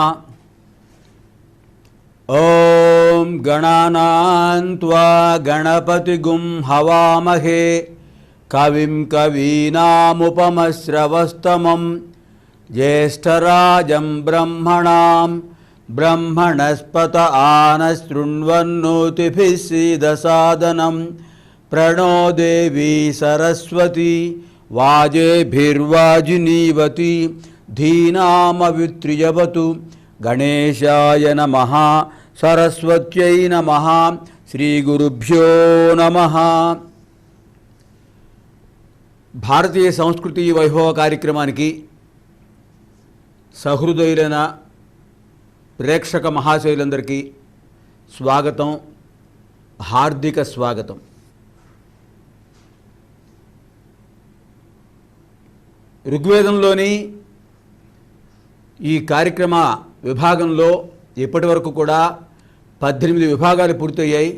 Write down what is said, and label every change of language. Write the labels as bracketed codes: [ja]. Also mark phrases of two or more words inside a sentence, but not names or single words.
[sa] ओम गणानां त्वा गणपतिगुं हवामहे कविं कवीनामुपमश्रवस्तमं ज्येष्ठराजं ब्रह्मणां ब्रह्मणस्पत आनशृण्वन्नोतिभिः सीदसादनं प्रणो देवी सरस्वती वाजेभिर्वाजिनीवती धीनामवित्रियवतु। गणेशाय नमः सरस्वत्यै नमः श्रीगुरुभ्यो नमः। [te] భారతీయ సంస్కృతి వైభవ కార్యక్రమానికి సహృదయులైన ప్రేక్షక మహాశయులందరికీ స్వాగతం, హార్దిక స్వాగతం. ఋగ్వేదంలోని ఈ కార్యక్రమ విభాగంలో ఇప్పటి వరకు కూడా 18 విభాగాలు పూర్తయ్యాయి.